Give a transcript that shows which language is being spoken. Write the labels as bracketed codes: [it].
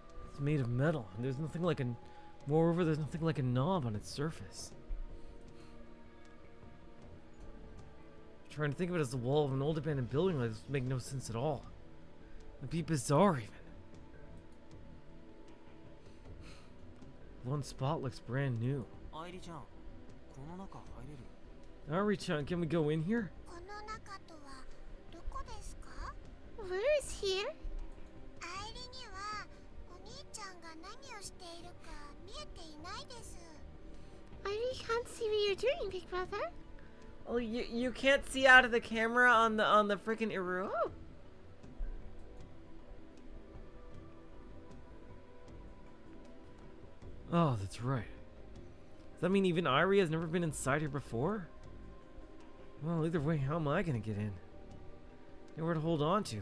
[en] It's made of metal, and there's nothing like a... Moreover, there's nothing like a knob on its surface. Trying to think of it as the wall of an old abandoned building like this would make no sense at all. It'd be bizarre, even. One spot looks brand new. [ja] アイリちゃん、この中入れる？ [en] Airi-chan, can we go in here? [ja] この中とはどこですか？ [en] Where is here? [ja] アイリにはお兄ちゃんが何をしているか見えていないです。 [en] Ivy can't see what you're doing, Big Brother. Oh, you can't see out of the camera on the freaking Iruo? Oh, that's right. Does that mean even Airi has never been inside here before? Well, either way, how am I gonna get in? Nowhere to hold on to.